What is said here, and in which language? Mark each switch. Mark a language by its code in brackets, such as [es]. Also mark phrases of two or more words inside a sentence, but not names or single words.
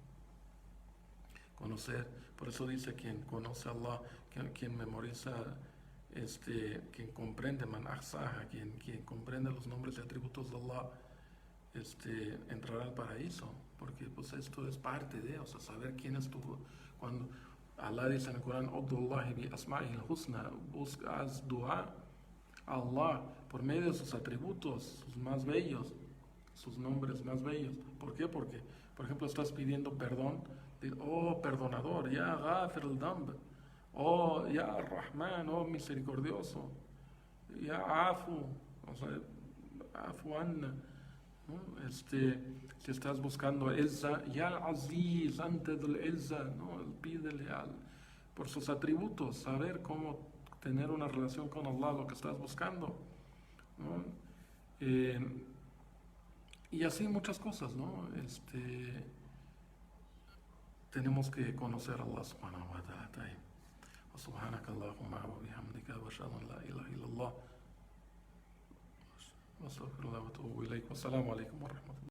[es] Conocer, por eso dice quien conoce a Allah, quien memoriza, quien comprende [ar] من أحصاها, [es] quien comprende los nombres y atributos de Allah, entrará al paraíso, porque pues esto es parte de, o sea, saber quién es tu, cuando Allah dice en el Corán, [ar] عبد الله بأسماء الحسنى, [es] haz dua a Allah por medio de sus atributos, sus más bellos, sus nombres más bellos. ¿Por qué? Porque, por ejemplo, estás pidiendo perdón, oh perdonador, [ar] يا غافر الذنب, oh يا رحمن, [es] oh misericordioso, [ar] يا عفو, [es] o sea, [ar] عفو عنا, [es] ¿no? Si estás buscando Izza, [ar] يا العزيز, [es] antes del Izza, ¿no? Pídele por sus atributos, saber cómo tener una relación con Allah, lo que estás buscando, ¿no? Eh, y así muchas cosas, ¿no? Tenemos que conocer a [ar] الله سبحانه وتعالى. وسبحانك اللهم وبحمدك واشهد ان لا اله الا الله واستغفر الله واتوب اليك والسلام عليكم ورحمه الله